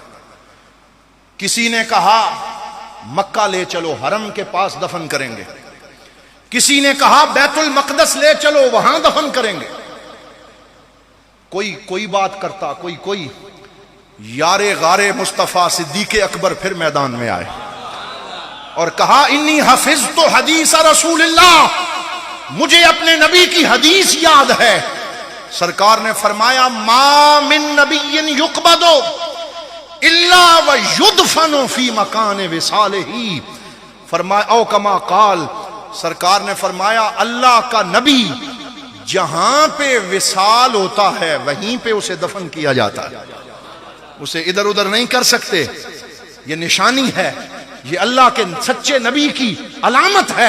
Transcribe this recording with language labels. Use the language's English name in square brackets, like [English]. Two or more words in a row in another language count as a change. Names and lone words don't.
[Urdu] کسی نے کہا مکہ لے چلو، حرم کے پاس دفن کریں گے، کسی نے کہا بیت المقدس لے چلو، وہاں دفن کریں گے، کوئی بات کرتا، کوئی یار غار مصطفیٰ صدیق اکبر پھر میدان میں آئے اور کہا [Arabic] انی حفظت حدیث رسول اللہ، [Urdu] مجھے اپنے نبی کی حدیث یاد ہے۔ سرکار نے فرمایا [Arabic] ما من نبی یقبض الا ویدفن فی مکان وصالہ، [Urdu] فرمایا [Arabic] او کما قال، [Urdu] سرکار نے فرمایا اللہ کا نبی جہاں پہ وصال ہوتا ہے وہیں پہ اسے دفن کیا جاتا ہے، اسے ادھر ادھر نہیں کر سکتے۔ یہ نشانی ہے، یہ اللہ کے سچے نبی کی علامت ہے۔